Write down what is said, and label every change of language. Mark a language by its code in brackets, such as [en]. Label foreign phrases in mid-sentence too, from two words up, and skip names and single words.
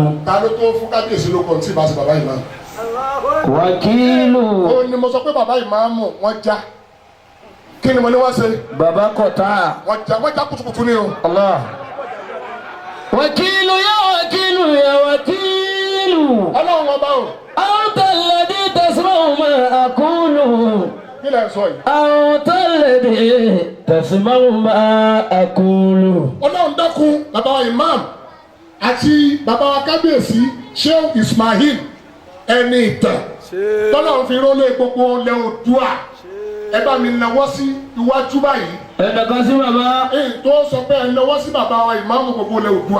[yo] ta ló tó fún kábíyèsí ló kàn tí ìbá sí bàbá ìmáàmù. wàkílù. ó ní mo sọ pé bàbá ìmáàmù wọ́n já kí ni mo ní wọ́n ṣe. bàbá kọ̀tà. wọ́n já kutukutu ni o. Allah. wàkílù yá wàkílù yá wàkílù. Ọlọ́run ọba o. [ar] أنت الذي تسمع ما أقول. [yo] kí lẹ sọ yìí. [ar] أنت الذي تسمع ما أقول. [yo] Ọlọ́run dákun bàbá wa ìmáàmù àti bàbá wa kábíyèsí Sheikh Ismail ẹni ìtàn tọ́lọ́run fi rólé gbogbo ilẹ̀ Oòduà ẹ bá mi nawọ́ sí iwájú báyìí. ẹ dàgbà sí bàbá. èyí tó sọ pé ẹ nawọ́ sí bàbá wa ìmáàmù gbogbo ilẹ̀ Oòduà.